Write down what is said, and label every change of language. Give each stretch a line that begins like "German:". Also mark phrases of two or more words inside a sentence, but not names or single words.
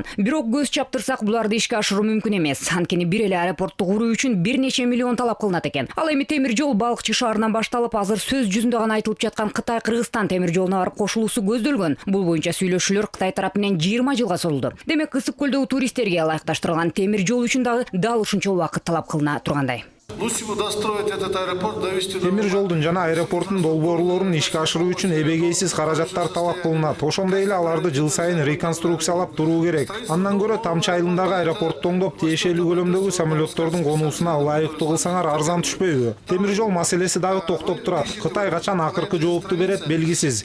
Kyrgyz: Бирок көз чаптырсак буларды ишке ашыруу мүмкүн эмес. Анткени бир эле аэропортду куруу үчүн бир нече миллион талап кылынат экен. Ал эми темир жол Балыкчы шаарынан башталып, азыр сөз жүзүндө гана айтылып жаткан Кытай-Кыргызстан темир жолуна барып кошулуусу көздөлгөн. Бул боюнча сүйлөшүүлөр Кытай тарапы менен 20 жылга созулду. Демек Ысык-Көлдөгү туристтерге ылайыкташтырылган темир жол үчүн дагы ушунча убакыт талап кылына тургандай.
Russian: Лучше бы достроить этот аэропорт, довести до...
Kyrgyz: Темир жолдун жана аэропорттун долбоорлорун ишке ашыруу үчүн эбегейсиз каражаттар талап кылынат. Ошондой эле аларды жыл сайын реконструкциялап туруу керек. Андан көрө Тамчы айылындагы аэропортту оңдоп, тиешелүү көлөмдөгү самолеттордун конуусуна ылайыктуу кылсаңар арзан түшпөйбү? Темир жол маселеси дагы токтоп турат. Кытай качан акыркы жоопту берет белгисиз.